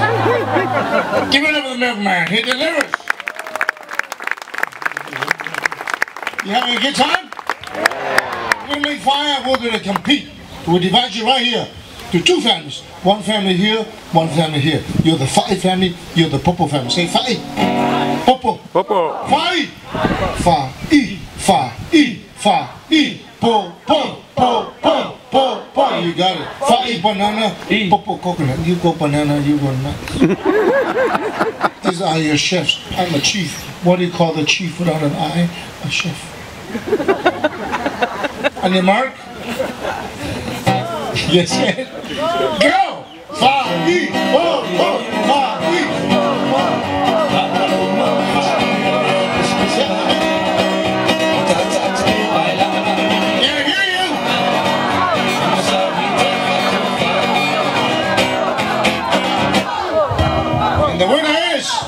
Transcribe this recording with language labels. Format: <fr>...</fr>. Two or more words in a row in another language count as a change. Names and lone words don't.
<en>Give it up to the milkman, he delivers. You having a good time? We're gonna make fire, we're gonna compete. We'll divide you right here to two families. One family here, one family here. You're the Fa'i family, you're the Popo family. Say Fa'i. Popo. Popo. Fa'i. Fa'i. Fa'i. Fa'i. Po. Po. Po. Po. Po. Po. You got it. Fa'i banana. Popo coconut. You go banana, you go nuts. These are your chefs. I'm a chief. What do you call the chief without an eye? A chef. On your mark? Yes, go! Fa'i, po, po, fa'i, po, po. Can't hear you! And the winner is...</en>